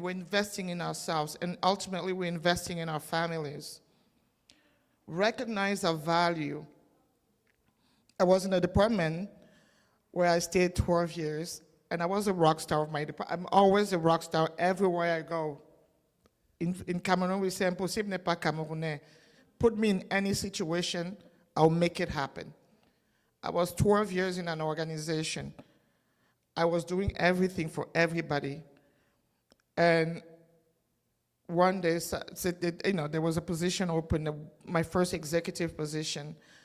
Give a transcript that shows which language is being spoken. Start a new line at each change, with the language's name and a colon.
English: We're investing in ourselves, and ultimately we're investing in our families. Recognize our value. I was in a department where I stayed 12 years, and I was a rock star of my department. I'm always a rock star everywhere I go. In Cameroon, we say,
French: impossible n'est pas camerounais.
English: Put me in any situation, I'll make it happen. I was 12 years in an organization. I was doing everything for everybody. And one day, there was a position open, my first executive position,